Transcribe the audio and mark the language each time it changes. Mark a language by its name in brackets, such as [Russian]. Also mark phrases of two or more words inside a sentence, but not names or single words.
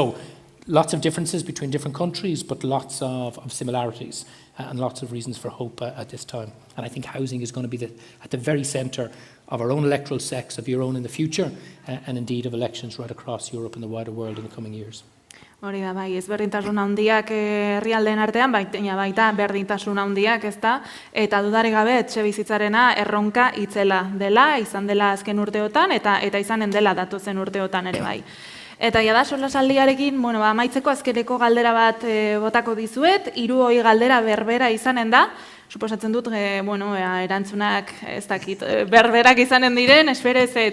[English] So lots of differences between different countries, but lots of similarities and lots of reasons for hope at this time. And I think housing is going to be at the very centre of our own electoral sex, of your own in the future, and indeed of elections right across Europe and the wider world in the coming years. [Basque] Hori da, bai, ezberdintasun handiak herrialdeen artean, baita berdintasun handiak, ezta, eta dudarik gabe etxe bizitzarena erronka itzela dela, izan dela azken urteotan, eta izanen dela datozen urteotan ere bai. Eta jada solasaldiarekin, amaitzeko azkeneko galdera bat botako dizuet, 3 galdera berbera izanen da, suposatzen dut, erantzunak ez dakit, berberak izanen diren, esperez ez.